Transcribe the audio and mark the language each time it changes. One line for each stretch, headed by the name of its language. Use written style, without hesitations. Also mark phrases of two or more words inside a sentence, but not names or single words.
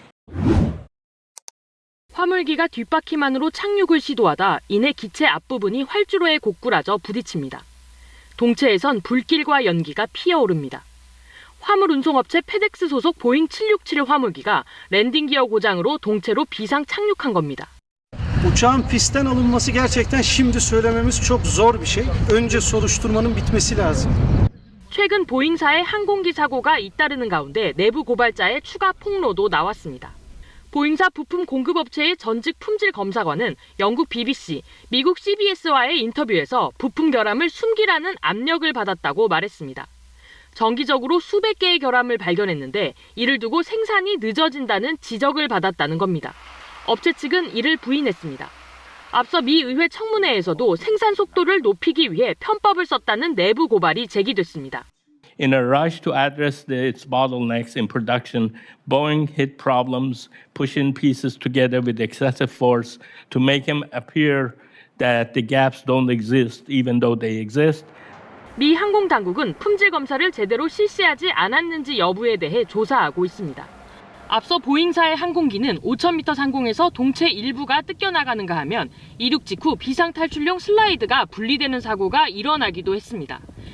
Korean: 화물기가 뒷바퀴만으로 착륙을 시도하다 이내 기체 앞부분이 활주로에 고꾸라져 부딪힙니다. 동체에선 불길과 연기가 피어오릅니다. 화물 운송업체 페덱스 소속 보잉 767 화물기가 랜딩 기어 고장으로 동체로 비상 착륙한 겁니다.
Turkish: Uçağın pistten alınması gerçekten şimdi söylememiz çok zor bir şey. Önce soruşturmanın bitmesi lazım.
Korean: 최근 보잉사의 항공기 사고가 잇따르는 가운데 내부 고발자의 추가 폭로도 나왔습니다. 보잉사 부품 공급업체의 전직 품질 검사관은 영국 BBC, 미국 CBS와의 인터뷰에서 부품 결함을 숨기라는 압력을 받았다고 말했습니다. 정기적으로 수백 개의 결함을 발견했는데 이를 두고 생산이 늦어진다는 지적을 받았다는 겁니다. 업체 측은 이를 부인했습니다. 앞서 미 의회 청문회에서도 생산 속도를 높이기 위해 편법을 썼다는 내부 고발이 제기됐습니다.
English: In a rush to address its bottlenecks in production, Boeing hit problems, pushing pieces together with excessive force to make them appear that the gaps don't exist, even though they exist.
Korean: 미 항공 당국은 품질 검사를 제대로 실시하지 않았는지 여부에 대해 조사하고 있습니다. 앞서 보잉사의 항공기는 5,000m 상공에서 동체 일부가 뜯겨나가는가 하면 이륙 직후 비상탈출용 슬라이드가 분리되는 사고가 일어나기도 했습니다.